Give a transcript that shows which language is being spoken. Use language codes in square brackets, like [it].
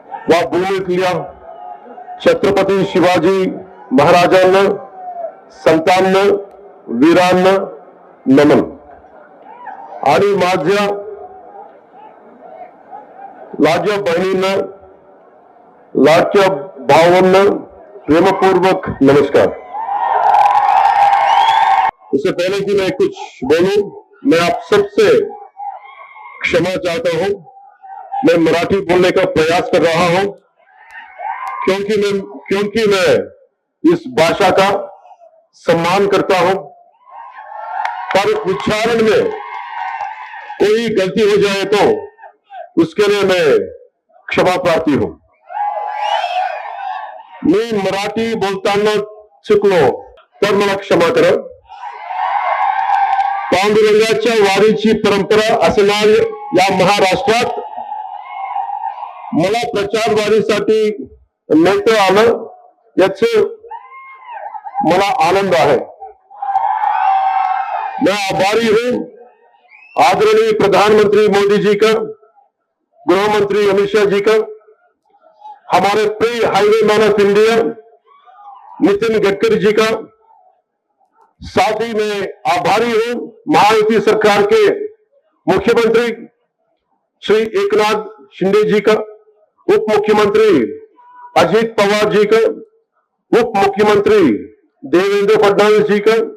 [mr] या भूमीतल्या छत्रपती शिवाजी महाराजांना, संतांना, वीरांना नमन. आणि माझ्या लाडक्या बहिणींना, लाडक्या भावांना प्रेमपूर्वक नमस्कार. [hi] इससे पहले कि मैं कुछ बोलूं, मैं आप सबसे क्षमा चाहता हूं. मैं मराठी बोलने का प्रयास कर रहा हूं क्योंकि मैं इस भाषा का सम्मान करता हूं. पर उच्चारण में कोई गलती हो जाए तो उसके लिए मैं क्षमा प्रार्थी हूं. [mr] मी मराठी बोलताना चुकलो तर मला क्षमा करा. पांडुरंगाच्या वारीची परंपरा असणाऱ्या या महाराष्ट्रात मला प्रचार वारीसाठी नेतं आलं याचे मला आनंद आहे. [hi] मैं आभारी हूं आदरणीय प्रधानमंत्री मोदी जी का, गृह मंत्री अमित शाह जी का, हमारे प्रिय highway man of India Nitin Gadkari ji का. साथ ही मैं आभारी हूं महायुति सरकार के मुख्यमंत्री श्री एकनाथ शिंदे जी का, उप मुख्यमंत्री अजित पवार जी का, उप मुख्यमंत्री देवेंद्र फडणवीस जी का.